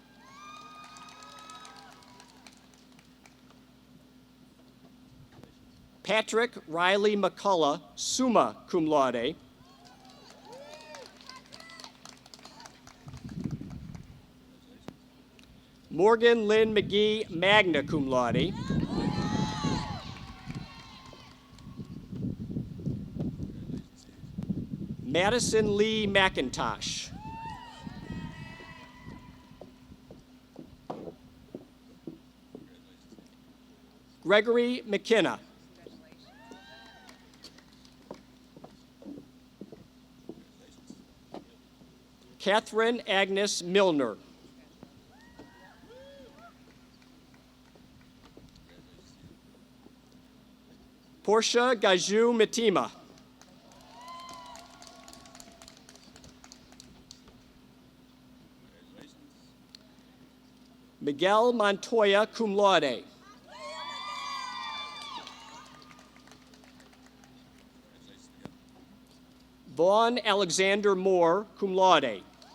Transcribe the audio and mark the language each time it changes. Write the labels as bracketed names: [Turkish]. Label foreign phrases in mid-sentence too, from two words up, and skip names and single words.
[English] Patrick Riley McCullough, [Latin] summa cum laude. [English] Morgan Lynn McGee, [Latin] magna cum laude. [English] Madison Lee McIntosh. Gregory McKenna. Catherine Agnes Milner. Portia Gaju Mitima. Miguel Montoya, [Latin] cum laude. [English] Vaughn Alexander Moore, [Latin] cum laude.